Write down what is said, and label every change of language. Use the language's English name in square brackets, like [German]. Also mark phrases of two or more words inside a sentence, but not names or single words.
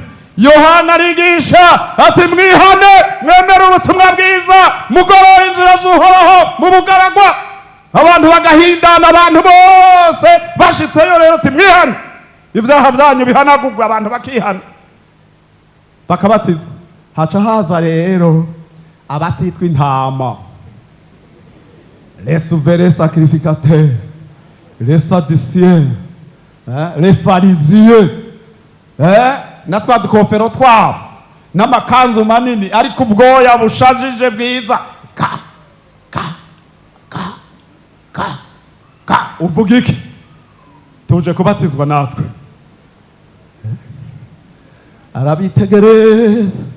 [Rundi] Yohana arigisha ati mwihane, mwemere ubutumwa bwiza, mugorore inzira z'Uhoraho mu bugaragwa. Abantu bagahindana, abantu bose bashitseyo rero ati mwihane, ibyaha byanyu bihanagurwa, abantu bakihana bakabatizwa. Haca haza rero abatitwa intama, [French] les souverains sacrificateurs, les sadduciens, les pharisiens, [Rundi] na twa dukofero twabo n'amakanzu manini ariko ubwoya bushajije bwiza. Uvuga iki? Tuje kubatizwa natwe. Arabitegereza.